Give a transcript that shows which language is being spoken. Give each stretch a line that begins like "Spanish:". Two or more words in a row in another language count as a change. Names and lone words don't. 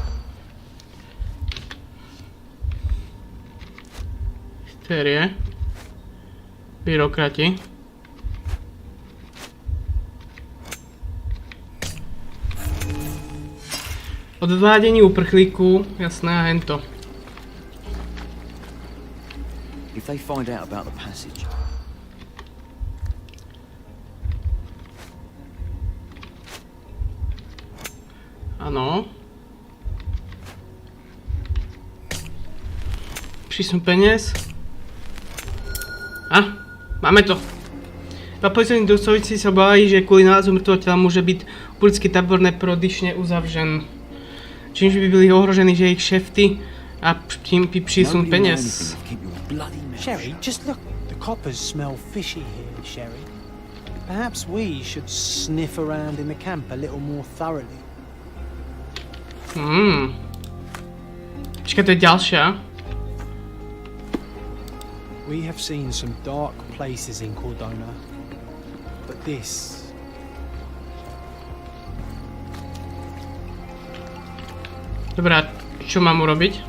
Czech: Hysterie. Byrokrati. Odvádění uprchlíků, jasné, a hento.
English: If they find out about the passage.
Czech: Ano. Přísun peněz. Máme to. Policajní důstojníci se obávají, že kvůli nálezu mrtvého těla může být uprchlický tábor neprodyšně uzavřen. Čímž by byli ohroženi, že jejich šefty a tím by přísun peněz.
English: Sherry, just look. The coppers smell fishy here, Sherry. Perhaps we should sniff around in the camp a little more thoroughly.
Slovak: Počkej, to je ďalšia.
English: We have seen some dark places in Cordona, but this...
Slovak: Dobrá, čo mám urobiť?